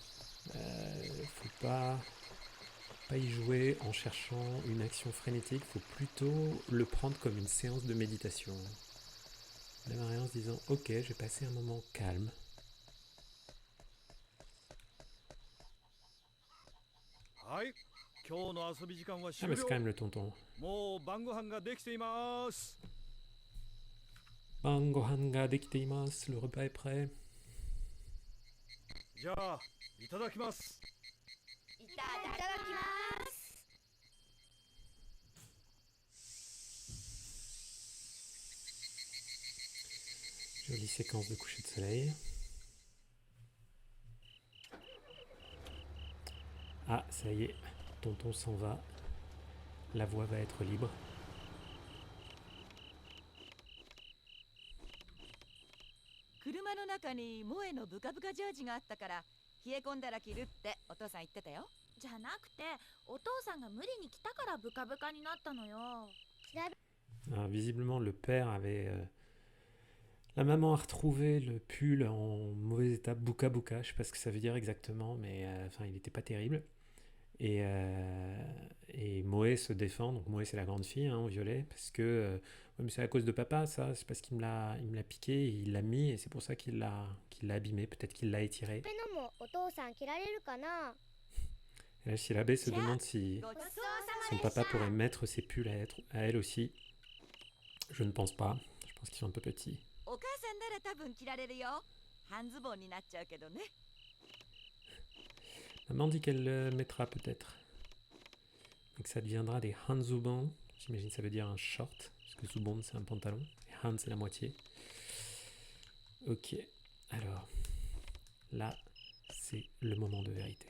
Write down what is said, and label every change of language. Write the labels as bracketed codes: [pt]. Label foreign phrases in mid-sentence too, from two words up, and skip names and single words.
[fr] Faut pas y jouer en cherchant une action frénétique. Faut plutôt le prendre comme une séance de méditation. Démarrer en se disant ok, je vais passer un moment calme. Ah mais c'est quand même le tonton. [ja] 晩ご飯ができています, [fr] le repas est prêt. [ja] じゃあいただきます。いただきます。 [fr] Jolie séquence de coucher de soleil. Ah, ça y est, tonton s'en va. La voie va être libre. [ja] 車の中に萌えのブカブカジャージがあったから冷え込んだら着るってお父さん言ってたよ。じゃなくてお父さんが無理に来たからブカブカになったのよ。 [fr] Ah, visiblement, le père avait... La maman a retrouvé le pull en mauvais état, buka buka, je sais pas ce que ça veut dire exactement, mais enfin il n'était pas terrible. Et Moe se défend, donc Moe c'est la grande fille en violet, parce que ouais, mais c'est à cause de papa ça, c'est parce qu'il me l'a piqué, il l'a mis et c'est pour ça qu'il l'a abîmé, peut-être qu'il l'a étiré. Et là Shirabe se demande si son papa pourrait mettre ses pulls à elle aussi. Je ne pense pas, je pense qu'ils sont un peu petits. [ja] お母さんなら多分着られるよ。半ズボンになっちゃうけどね。 [fr] Maman dit qu'elle le mettra peut-être. Donc ça deviendra des hanzubon. J'imagine que ça veut dire un short, parce que zubon c'est un pantalon, et han c'est la moitié. Ok, alors là c'est le moment de vérité.